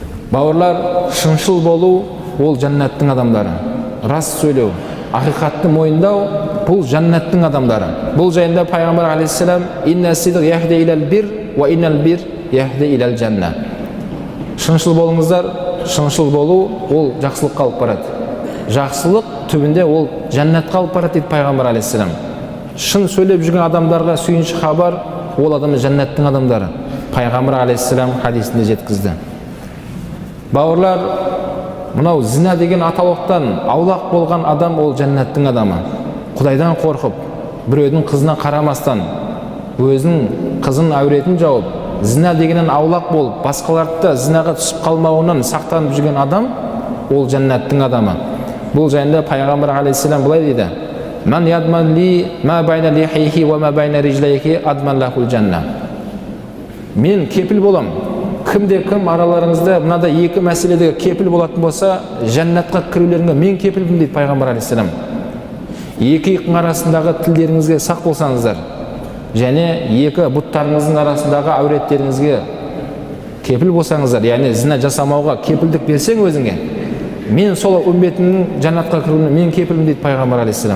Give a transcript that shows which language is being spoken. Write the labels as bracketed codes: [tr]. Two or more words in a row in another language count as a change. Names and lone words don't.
[kk] Бауырлар, шыншыл болу ол жәннаттың адамдары. Рас сөйлеу, ақиқатты мойындау бұл жәннаттың адамдары. Бұл жайында пайғамбар алейхиссалам [ar] إن الصدق يهدي إلى البر وإن البر يهدي إلى الجنة. [kk] Шыншыл болыңыздар, шыншыл болу ол жақсылыққа алып барады. Жақсылық түбінде ол жәннатқа алып барады дейді пайғамбар алейхиссалам. Шын сөйлеп жүрген адамдарға сүйінші хабар ол адамы жәннаттың адамдары. Пайғамбар алейхиссалам хадисінде жеткізді. Бауырлар, мынау зина деген аталықтан аулақ болған адам ол жәннаттың адамы. Құдайдан қорқып, біреудің қызына қарамастан, өзінің қызын әуретін жауып, зина дегеннен аулақ болып, басқаларды да зинаға түсіп қалмауынан сақтанып жүрген адам ол жәннаттың адамы. Бұл жайында пайғамбар алейхиссалам былай дейді: [ar] "من يضمن لي ما بين لحييه وما بين رجليه أضمن له الجنة." [kk] Мен кепіл болам. Кімде-кім араларыңызда мынандай екі мәселеде кепіл болатын болса, жәннатқа кірулеріңе мен кепілмін дейді пайғамбар алейхиссалам. Екі иықтың арасындағы тілдеріңізге сақ болсаңыздар, және екі бұттарыңыздың арасындағы әуреттеріңізге кепіл болсаңыздар, яғни зина жасамауға кепілдік берсең өзіңе, мен сол үмбетімнің жәннатқа кіруіне мен кепілмін дейді пайғамбар алейхиссалам.